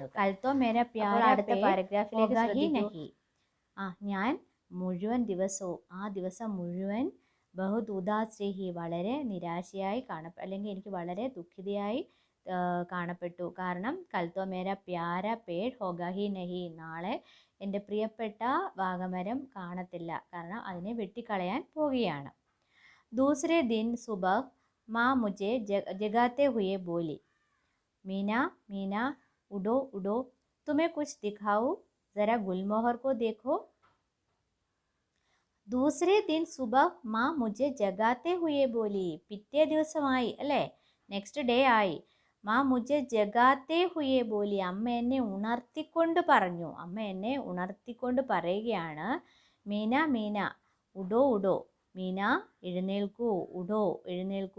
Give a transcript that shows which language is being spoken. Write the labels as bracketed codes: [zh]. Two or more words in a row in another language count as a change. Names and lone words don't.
[hi] कल तो मेरा प्यारा, [ml] അടുത്ത പാരഗ്രാഫിലേക്ക് ഞാൻ മുഴുവൻ ദിവസവും, ആ ദിവസം മുഴുവൻ [hi] बहुत उदास रही, [ml] വളരെ നിരാശയായി അല്ലെങ്കിൽ എനിക്ക് വളരെ ദുഃഖിതയായി കാണപ്പെട്ടു. കാരണം [hi] कल तो मेरा प्यारा पेड़ होगा ही नहीं, [ml] നാളെ എൻ്റെ പ്രിയപ്പെട്ട വാഗമരം കാണത്തില്ല, കാരണം അതിനെ വെട്ടിക്കളയാൻ പോവുകയാണ്. [hi] दूसरे दिन सुबह माँ मुझे जगाते हुए बोली, मीना उठो, तुम्हें कुछ दिखाऊं, जरा गुलमोहर को देखो. दूसरे दिन सुबह माँ मुझे जगाते हुए बोली, [ml] പിറ്റേ ദിവസമായി അല്ലേ, [en] next day [ml] ആയി. [hi] माँ मुझे जगाते हुए बोली, [ml] അമ്മ എന്നെ ഉണർത്തിക്കൊണ്ട് പറയുകയാണ്, മീന ഉഡോ, മീന എഴുന്നേൽക്കൂ, എഴുന്നേൽക്കൂ.